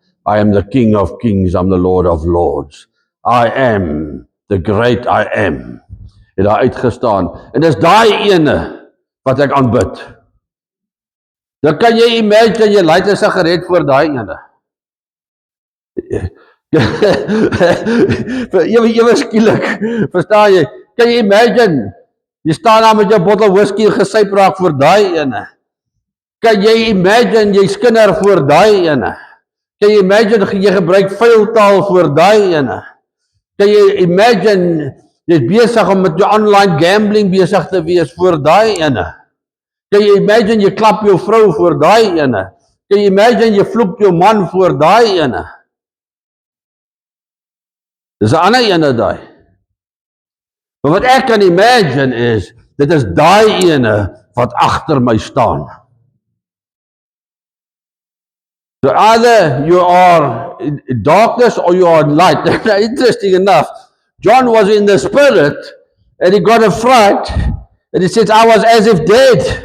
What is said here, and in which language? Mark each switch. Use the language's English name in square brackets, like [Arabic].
[English] I am the King of Kings, I'm the Lord of Lords. I am the great I am. [Afrikaans] Het daar uitgestaan. En dis daai ene wat ek aanbid. Dan kan jy imagine, jy light 'n sigaret voor daai ene. Ewe skielik, verstaan jy, [English] Can you imagine? [Afrikaans] Jy staan daar met jou bottel whisky gesyp raak voor daai ene. Kan jy imagine jy skinder voor daai ene? Kan jy imagine jy gebruik vuil taal voor daai ene? Kan jy imagine jy is besig om met jou online gambling besig te wees voor daai ene? Kan jy imagine jy klap jou vrou voor daai ene? Kan jy imagine jy vloek jou man voor daai ene? Dis 'n ander ene daai. Maar wat ek kan imagine is, dit is daai ene wat agter my staan. [English] So either you are in darkness or you are in light. Interesting enough, John was in the spirit and he got a fright and he said, I was as if dead.